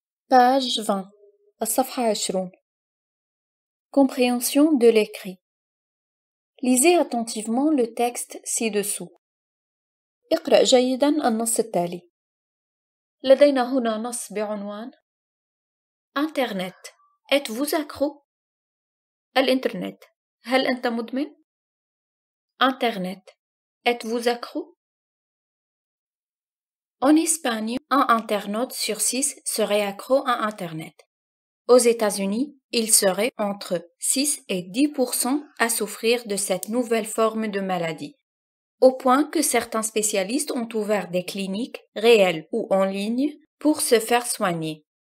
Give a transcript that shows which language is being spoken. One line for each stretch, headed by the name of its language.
French: Page 20
Arabic: الصفحة 20.
French: Compréhension de l'écrit. Lisez attentivement le texte ci-dessous.
Arabic: اقرأ جيدا النص التالي. لدينا هنا نص بعنوان Internet.
French: Êtes-vous accro؟ الإنترنت.
Arabic: هل أنت مدمن؟ Internet.
French: Êtes-vous accro? En Espagne, un internaute sur 6 serait accro à Internet. Aux États-Unis, il serait entre 6 et 10% à souffrir de cette nouvelle forme de maladie, au point que certains spécialistes ont ouvert des cliniques, réelles ou en ligne, pour se faire soigner.